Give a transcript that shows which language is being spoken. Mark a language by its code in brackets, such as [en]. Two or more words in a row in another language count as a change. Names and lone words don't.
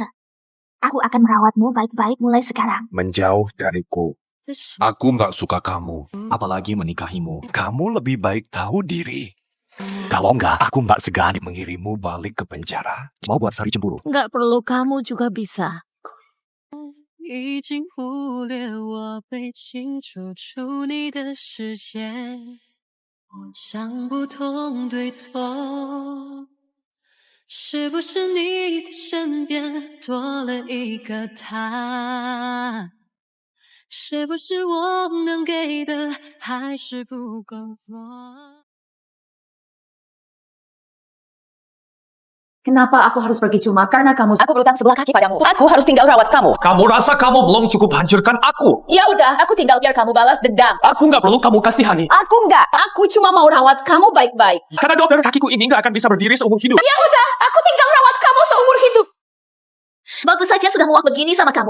[id] Aku akan merawatmu baik-baik mulai sekarang. Menjauh dariku. Aku nggak suka kamu, apalagi menikahimu. Kamu lebih baik tahu diri. Kalau nggak, aku nggak segan mengirimmu balik ke penjara. Mau buat Sari cemburu? Nggak perlu, kamu juga bisa. [zh] 已经忽略我被清除出你的世界，我想不通对错，是不是你的身边多了一个他？是不是我能给的还是不够多？ [id] Kenapa aku harus pergi cuma karena kamu? Aku berutang sebelah kaki padamu. Aku harus tinggal rawat kamu. Kamu rasa kamu belum cukup hancurkan aku? Ya udah, aku tinggal biar kamu balas dendam. Aku nggak perlu kamu kasihani. Aku nggak. Aku cuma mau rawat kamu baik-baik. Karena dokter kakiku ini nggak akan bisa berdiri seumur hidup. Ya udah, aku tinggal rawat kamu seumur hidup. Bagus saja sudah muak begini sama kamu.